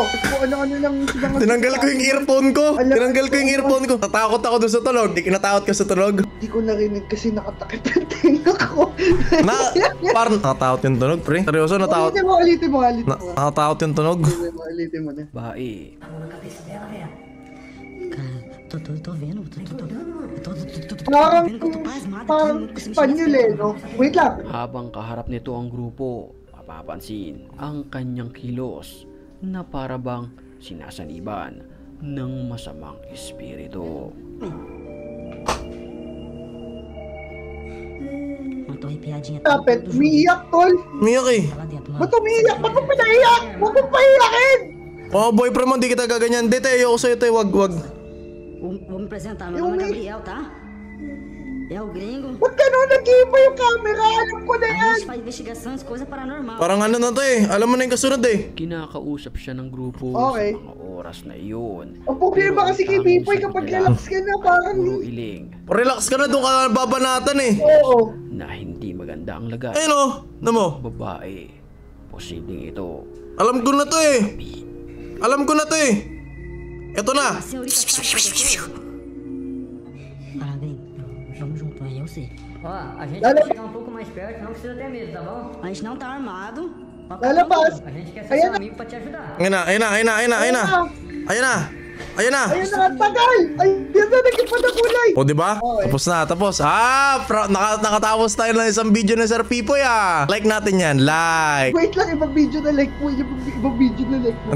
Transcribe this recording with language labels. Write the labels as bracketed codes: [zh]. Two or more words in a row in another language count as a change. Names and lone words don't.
[tl] Kung ano-ano lang silang... Tinanggal ko yung earphone ko. Tatakot ako dun sa tunog. Di kinatakot ka sa tunog? Hindi ko narinig kasi nakatakip yung tenga ko. Parang nakatakot yung tunog, pre. Seryoso, natakot. Ulitin mo. Nakatakot yung tunog. Ulitin mo na. Babae. [pt] Tô vendo. [tl] Parang Espanyol eh, no? Wait lang. Habang kaharap nito ang grupo, mapapansin ang kanyang kilos na parabang sinasaniban ng masamang espiritu. Tapet, umiiyak, tol. Umiyak eh. Ba't umiiyak? Ba't mo pinaiyak? Huwag mo paiyakin! Oh, boyfriend mo, di kita gaganyan. Di, tayo ako sa'yo, tayo. Wag. [pt] Vou me apresentar, meu nome é Gabriel, tá? É o gringo. [tl] Ba't ganun? Nag-iiba yung camera? Alam ko na [pt] A [tl] yan! [pt] gente faz investigações, coisa paranormal. [tl] Parang ano na to eh. Alam mo na yung kasunod eh. Kinakausap siya ng grupo Okay. sa mga oras na iyon. Ang problema kasi kay Pipoy kapag relax ka na, parang... Puro iling Relax ka na, doon ka babanatan eh. Oo. na hindi maganda ang lagay. Ayun o, ano mo? Babae. Posibleng ito. Alam ko na to eh. Eto na. [pt] A senhorita sabe o que aconteceu? Ah, gringo, vamos junto aí, eu sei. Ó, a gente [tl] Lala- [pt] vai chegar um pouco mais perto, não precisa ter medo, tá bom? A gente não tá armado. [tl] Lalabas! [pt] A gente quer ser [tl] Ayan [pt] seu [tl] na! [pt] amigo pra te ajudar. [tl] Ayun na. Ayun na. Ayun na, tagal! Ay, yan na, naging pa na kulay! O, diba? Okay. Tapos. Nakatapos tayo ng isang video na Sir Pipoy ah. Like natin yan. Like. Wait lang, ibang video na like mo. Ibang video na like mo.